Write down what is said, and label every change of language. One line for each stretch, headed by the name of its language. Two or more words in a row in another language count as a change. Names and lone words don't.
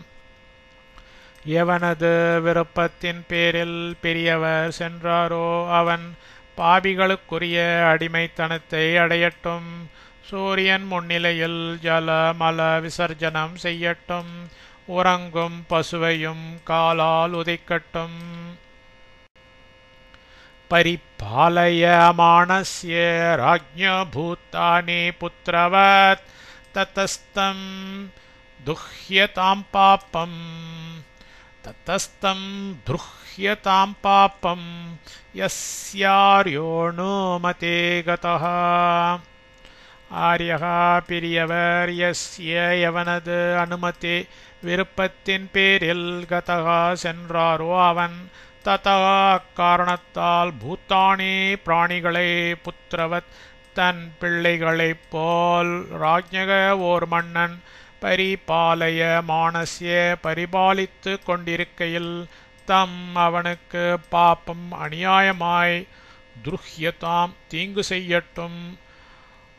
Tamil: எவனது விருப்பத்தின் பேரில் பெரியவர் சென்றாரோ அவன் பாபிகளுக்குரிய அடிமைத்தனத்தை அடையட்டும். சூரியன் முன்னிலையில் ஜல மல விசர்ஜனம் செய்யட்டும். உறங்கும் பசுவையும் காலால் உதைக்கட்டும்.
Sanskrit: परिपालयमानस्य राज्ञो भूतानि पुत्रवत् ततस्तं दुह्यतां पापं यस्यार्योणो मते गतः.
Tamil: ஆரியக பெரியவர் யஸ்ய எவனது அனுமதி விருப்பத்தின் பேரில் கதகா சென்றாரோ அவன் ததா அக்காரணத்தால் பூத்தானி பிராணிகளை புத்திரவத் தன் பிள்ளைகளைப் போல் ராஜ்ஞக ஓர் மன்னன் பரிபாலய மானஸ்ய பரிபாலித்து கொண்டிருக்கையில் தம் அவனுக்கு பாப்பம் அநியாயமாய் துருஹ்யதாம் தீங்கு செய்யட்டும்.